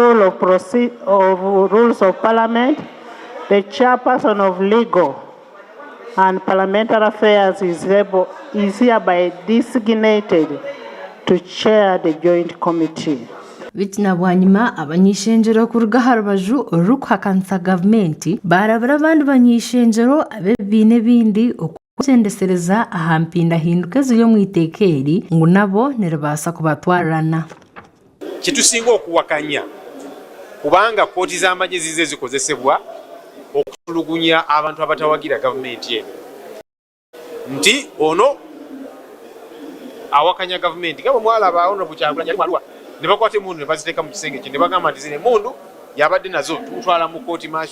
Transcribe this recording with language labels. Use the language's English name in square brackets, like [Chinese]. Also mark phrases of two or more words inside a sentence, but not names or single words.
[English] Rules of Parliament, the chairperson of Legal and Parliamentary Affairs is hereby designated to chair the joint committee. [Nyankole] Bitina bwanyuma abanyishenjero kuruga harubaju rukuhakanisa gavumenti barabura abandi banyishenjero abebine bindi okukyendesereza aha mpindahinduka ziri omu iteeka eri ngu nabo niribasa kubatwarana. [Ganda] Kitusinga okuwakanya kubanga kooti z'amagye zize zikozesebwa okutulugunya abantu abatawagira gavumenti eno nti ono awakanya gavumenti gabo mwalaba ono bukyagula nyali malwa ne bakwate mundu ne baziteeka mu kisenge kye ne bagamba nti zine mundu yabadde nazo tutwala mu kooti maasho